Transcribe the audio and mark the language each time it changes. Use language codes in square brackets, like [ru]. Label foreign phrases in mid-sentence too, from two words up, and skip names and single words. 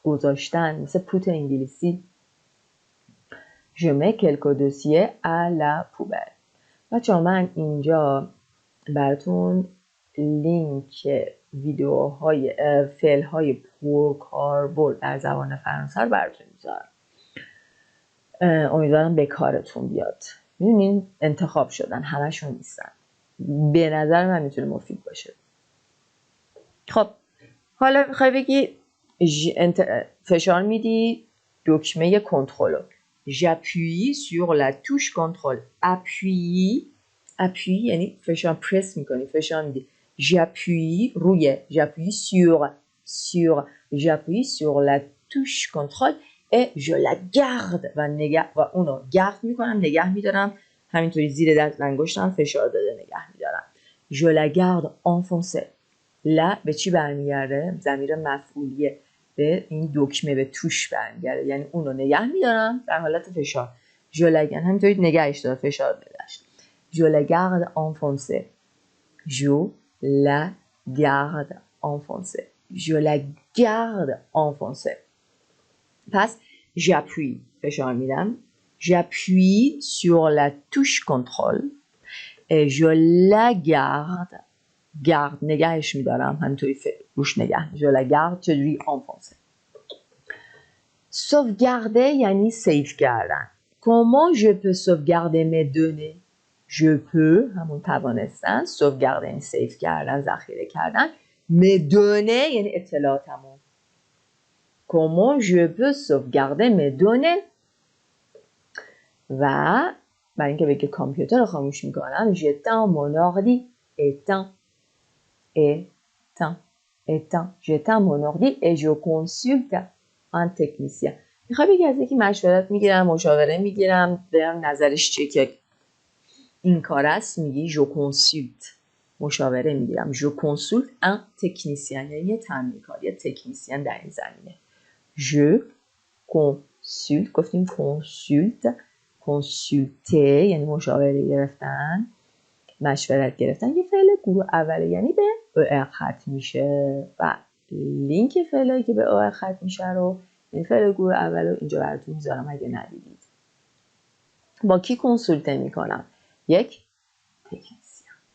[fa] گذاشتن مثل پوت انگلیسی [fr] je mets quelques dossiers à la poubelle [fa] بچه‌ها من اینجا براتون لینک ویدیوهای فعل‌های پرکاربرد در زبان فرانسه رو براتون میذارم امیدوارم به کارتون بیاد میدونین انتخاب شدن همشون نیستن به نظر من میتونه مفید باشه خب حالا میخوای بگی فشار میدی دکمه کنترل [fr] j'appuie sur la touche contrôle appuie [fa] یعنی فشار پرس میکنی فشار میدی j'appuie روی j'appuie [fr] sur la touche contrôle et je la garde [fa] و اونو garde میکنم نگه میدارم همینطوری زیر دست انگشتم فشار داده نگه میدارم [fr] je la garde enfoncée [fa] لا به چی برمیگرده؟ ضمیر مفعولیه به این دکمه به توش برمیگرده یعنی اونو نگه میدارم در حالت فشار [fr] je la garde [fa] همینطوری نگهش دار فشار [fr] بدهش je la garde enfoncée je la garde enfoncée je la garde enfoncée پس j'appuie فشار میدم j'appuie sur la touche contrôle et je la garde [fa] نگهش میدارم همینطوری روش نگه [fr] je la garde چجوری enfoncée sauvegarder [fa] یعنی سیف کردن [fr] comment je peux sauvegarder mes données je peux [fa] همون توانستن [fr] sauvegarder [fa] یعنی سیف کردن ذخیره کردن [fr] mes données [fa] یعنی اطلاعاتمون [fr] comment je peux sauvegarder mes données [fa] و برای اینکه بگه کامپیوتر رو خاموش میکنم [fr] j'éteins mon ordi j'éteins mon ordi et je consulte un technicien [fa] میخوای بگی از یکی مشورت میگیرم مشاوره میگیرم برم نظرش چیه که این کار است میگی [fr] je consulte [fa] مشاوره میگیرم je [fr] consulte un technicien [fa] یعنی یه تعمیرکار یه تکنیسیان در این زمینه [fr] je consulte [fa] گفتیم consulter یعنی مشاوره گرفتن مشورت گرفتن یه فعل گروه اوله یعنی به او ختم میشه و لینک فعلی که به او ختم میشه رو این فعل گروه اول رو اینجا براتون میذارم اگه ندیدید با کی کنسولته میکنم یک تکنیسیان